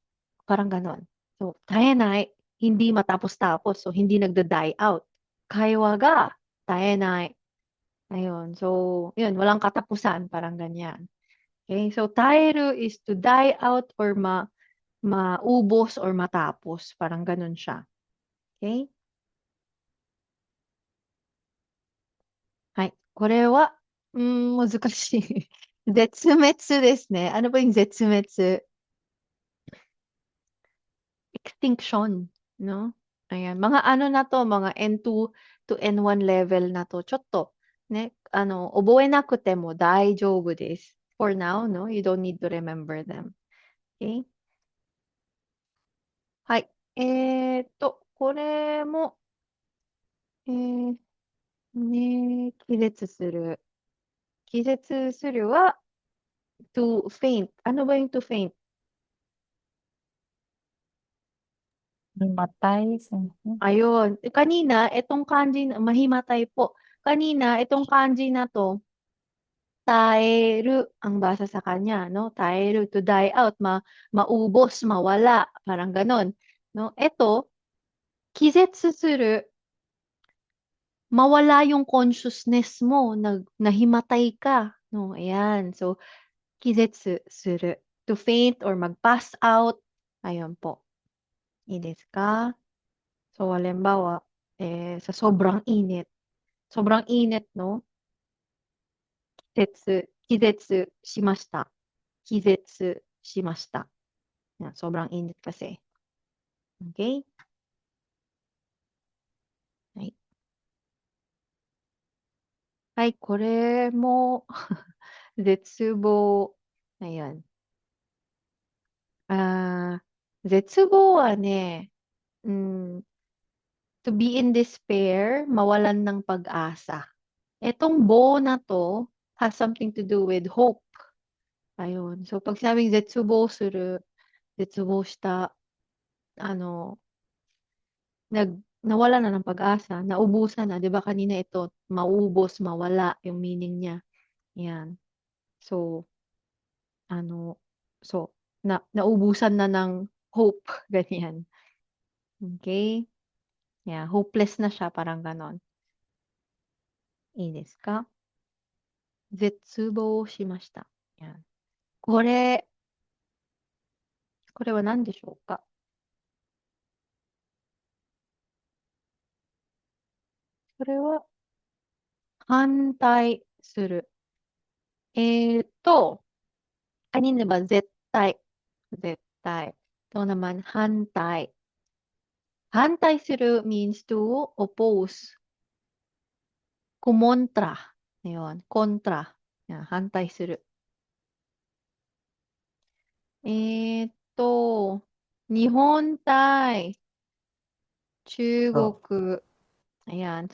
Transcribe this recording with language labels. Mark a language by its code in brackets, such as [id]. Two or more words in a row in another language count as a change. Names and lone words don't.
[tl] Parang ganon. So, [ja] 絶えない, [tl] hindi matapos-tapos. So, hindi nagda-die out. [ja] 会話が絶えない. [tl] Ayun. So, yun, walang katapusan. Parang ganyan. Okay? So, 絶える [en] is to die out or [tl] maubos or matapos. Parang ganun siya. [ja] Okay? はい。これは、難しい。絶滅ですね。 [tl] ano ba yung [ja] 絶滅? [en] Extinction, no? Ayan. [tl] Mga ano na to, mga [en] N2 to N1 level [tl] na to. [ja] ちょっと、ね、覚えなくても大丈夫です。 [en] For now, [ja] no? [en] You don't need to remember them. [ja] Okay? はい。これも、気絶する。気絶するは [en] to faint. [tl] Ano ba yung [en] to faint? [tl] Namatay. Something. Ayun. Kanina, itong kanji, mahimatay po. Kanina, itong kanji na to, taeru ang basa sa kanya, no? Taeru, [en] to die out, [tl] maubos, mawala, parang ganon. No? Ito, [ja] 気絶する, [tl] mawala yung consciousness mo, nahimatay ka. No? Ayan. So, [ja] 気絶する, [en] to faint or mag-pass out. [tl] Ayun po. [ja] いいですか? [tl] So, halimbawa, sa sobrang init, no? [ja] 気絶しました. 気絶しました. [tl] Yan, sobrang init kasi. Okay? [ja] はい。はい、これも絶望。Ayan. 絶望はね、 [en] to be in despair, [tl] mawalan ng pag-asa. Etong bo na to [en] has something to do with hope. [tl] Ayun. So, pag sinabing [ja] 絶望する、絶望した, [tl] ano, nawala na ng pag-asa, naubusan na, 'di ba kanina ito, maubos, mawala yung meaning niya. Yan. So, ano, so, naubusan na ng hope, ganyan. Okay? Yeah, hopeless na siya, parang ganon. [ja] いいですか？絶望しました。Yan. これ、これは何でしょうか？これは反対する。 [tl] kanina ba, [ja] 絶対。絶対。 [tl] ito naman, [ja] hantay. 反対する [en] means to oppose. [tl] Kumontra. Ayun, kontra. Yan, [ja] 反対する. [tl] Ito, [ja] 日本対 Oh. Chugoku. [tl] Ayan.